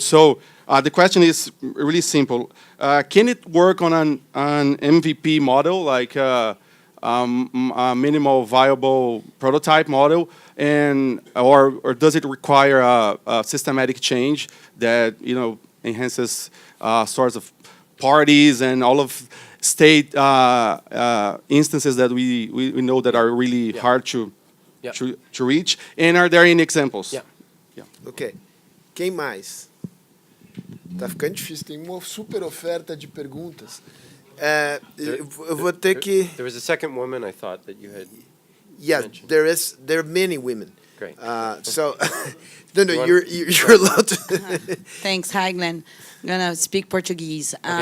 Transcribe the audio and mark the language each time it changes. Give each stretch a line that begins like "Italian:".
English: So the question is really simple. Can it work on an MVP model, like a minimal viable prototype model, or does it require a systematic change that enhances sorts of parties and all of state instances that we know that are really hard to reach? And are there any examples? Yeah.
Portuguese: Ok. Quem mais? Tá ficando difícil. Tem uma super oferta de perguntas. Eu vou ter que...
English: There was a second woman I thought that you had mentioned. There are many women. Great. So, no, you're allowed to... Thanks. Hi, Glenn. I'm going to speak Portuguese.